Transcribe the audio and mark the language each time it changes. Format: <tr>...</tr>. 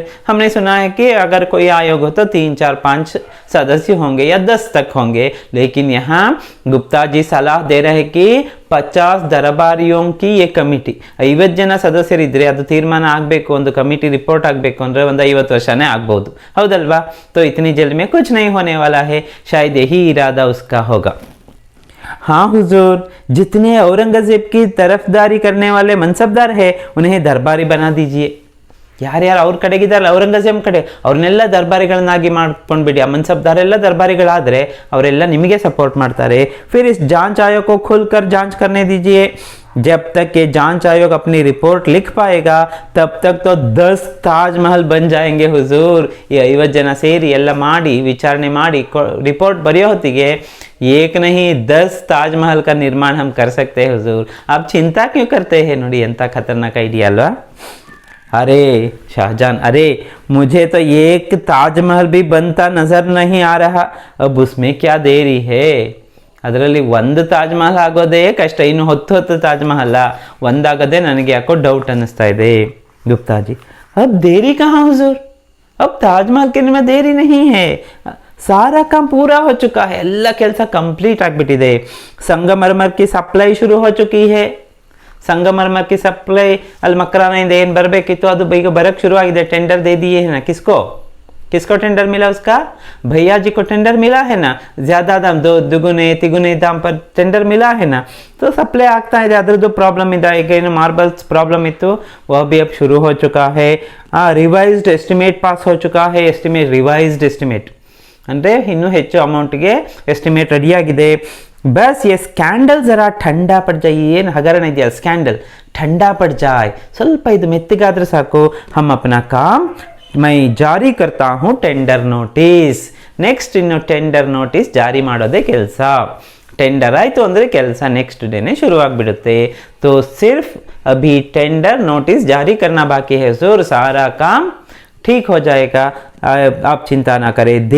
<hi>हमने सुना है कि अगर कोई आयोग हो तो 3-4-5 सदस्य होंगे या 10 तक होंगे, लेकिन यहाँ गुप्ता जी सलाह दे रहे कि 50 दरबारियों की ये कमिटी,</hi> <kn>50 ಜನ ಸದಸ್ಯರಿದ್ರೆ ಅದು ತೀರ್ಮಾನ ಆಗಬೇಕು, ಒಂದು ಕಮಿಟಿ ರಿಪೋರ್ಟ್ ಆಗಬೇಕು ಅಂದ್ರೆ ಒಂದು 50 ವರ್ಷನೇ ಆಗ್ಬಹುದು, ಹೌದಲ್ವಾ?</kn> <hi>तो इतनी जल्द में कुछ नहीं होने वाला है, शायद यही इरादा उसका होगा. हाँ हुजूर, जितने औरंगजेब की तरफदारी करने वाले मनसबदार है उन्हें दरबारी बना दीजिए.</hi> <kn>ಯಾರ್ಯಾರು ಅವ್ರ ಕಡೆಗಿದ್ದಾರಲ್ಲ ಔರಂಗಜೇಬ್ ಕಡೆ, ಅವ್ರನ್ನೆಲ್ಲ ದರ್ಬಾರಿಗಳನ್ನಾಗಿ ಮಾಡ್ಕೊಂಡ್ಬಿಡಿ. ಆ ಮನ್ಸಬ್ದಾರೆಲ್ಲ ದರ್ಬಾರಿಗಳಾದರೆ ಅವರೆಲ್ಲ ನಿಮಗೆ ಸಪೋರ್ಟ್ ಮಾಡ್ತಾರೆ.</kn> <hi>फिर इस जांच आयोग को खुलकर जांच करने दीजिए. जब तक ये जांच आयोग अपनी रिपोर्ट लिख पाएगा तब तक तो 10 ताजमहल बन जाएंगे हुजूर. ये 50</hi> <kn>ಜನ ಸೇರಿ ಎಲ್ಲ ಮಾಡಿ ವಿಚಾರಣೆ ಮಾಡಿ</kn> <hi>रिपोर्ट बरियो ಹೊತ್ತಿಗೆ एक नहीं 10 ताजमहल का निर्माण हम कर सकते हैं हुजूर. आप चिंता क्यों करते हैं?</hi> <kn>ನೋಡಿ ಎಂತ ಖತರ್ನಾಕ್ ಐಡಿಯಾ ಅಲ್ವಾ?</kn> <hi>अरे शाहजहां, अरे मुझे तो एक ताजमहल भी बनता नजर नहीं आ रहा. अब उसमें क्या देरी है?</hi> <kn>ಅದರಲ್ಲಿ ಒಂದು ತಾಜ್ಮಹಲ್ ಆಗೋದೇ ಕಷ್ಟ, ಇನ್ನು 10 ತಾಜ್ಮಹಲ್ ಒಂದಾಗದೆ ನನಗೆ ಯಾಕೋ ಡೌಟ್ ಅನ್ನಿಸ್ತಾ ಇದೆ.</kn> <hi>गुप्ता जी, अब देरी कहाँ हुजूर? अब ताजमहल के में देरी नहीं है, सारा काम पूरा हो चुका है,</hi> <kn>ಎಲ್ಲ ಕೆಲಸ ಕಂಪ್ಲೀಟ್ ಆಗಿಬಿಟ್ಟಿದೆ.</kn> <hi>ಸಂಗಮರ್ಮರ್ की सप्लाई शुरू हो चुकी है.</hi> <kn>ಸಂಗಮರ್ಮರ್ಗೆ ಸಪ್ಲೈ ಅಲ್ಲಿ ಮಕ್ರಾನಿಂದ ಏನು ಬರಬೇಕಿತ್ತು ಅದು ಈಗ ಬರಕ್ಕೆ ಶುರು ಆಗಿದೆ,</kn> <hi>टेंडर दे दिए है ना। किसको किसको टेंडर मिला? उसका भैया जी को टेंडर मिला है ना, ज़्यादा दाम, दो दुगुने तिगुने दाम पर टेंडर मिला है ना, तो सप्लाई ಆಗ್ತಾ ಇದೆ।</hi> <kn>ಅದರದ್ದು ಪ್ರಾಬ್ಲಮ್ ಇದೆ, ಈಗ ಏನು ಮಾರ್ಬಲ್ಸ್ ಪ್ರಾಬ್ಲಮ್ ಇತ್ತು</kn> <hi>वह भी अब शुरू हो चुका है। रिवाइज्ड एस्टिमेट पास हो चुका है।</hi> <kn>एस्टिमेट रिवाइज्ड एस्टिमेट ಅಂದರೆ ಇನ್ನೂ ಹೆಚ್ಚು ಅಮೌಂಟ್ಗೆ ಎಸ್ಟಿಮೇಟ್ ರೆಡಿಯಾಗಿದೆ।</kn> <hi>बस ये स्कैंडल ज़रा ठंडा पड़ जाए,</hi> <kn>ಏನು ಹಗರಣ ಇದೆಯಲ್ಲ ಸ್ಕ್ಯಾಂಡಲ್,</kn> <hi>ठंडा पड़ जाए,</hi> <kn>ಸ್ವಲ್ಪ ಇದು ಮೆತ್ತಗಾದ್ರೆ ಸಾಕು।</kn> <hi>हम अपना काम मैं ಜಾರಿ करता हूँ टेंडर नोटिस।</hi> <kn>ನೆಕ್ಸ್ಟ್ ಇನ್ನು ಟೆಂಡರ್ ನೋಟಿಸ್ ಜಾರಿ ಮಾಡೋದೇ ಕೆಲಸ। ಟೆಂಡರ್ ಆಯಿತು ಅಂದರೆ ಕೆಲಸ ನೆಕ್ಸ್ಟ್ ಡೇನೇ ಶುರುವಾಗ್ಬಿಡುತ್ತೆ।</kn> <hi>तो सिर्फ अभी टेंडर नोटिस जारी करना बाकी है हुजूर, सारा काम ठीक हो जाएगा, आप चिंता ना करें।</hi>